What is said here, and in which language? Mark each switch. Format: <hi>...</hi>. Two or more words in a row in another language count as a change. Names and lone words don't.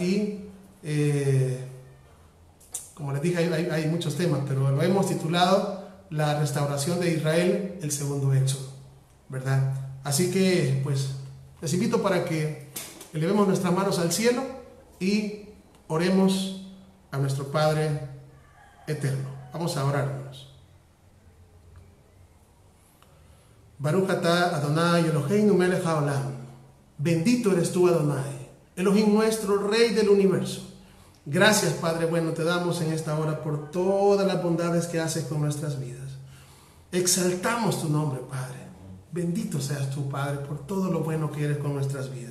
<es>Y como les dije, hay muchos temas, pero lo hemos titulado La restauración de Israel, el segundo éxodo, ¿verdad? Así que, pues, les invito para que elevemos nuestras manos al cielo y oremos a nuestro Padre eterno. Vamos a orarnos.</es> <he>ברוך אתה אדוני אלוהינו מלך העולם.</he> <es>Bendito eres tú, Adonai, Elohim nuestro, Rey del universo. Gracias, Padre bueno, te damos en esta hora por todas las bondades que haces con nuestras vidas. Exaltamos tu nombre, Padre. Bendito seas tú, Padre, por todo lo bueno que eres con nuestras vidas.</es>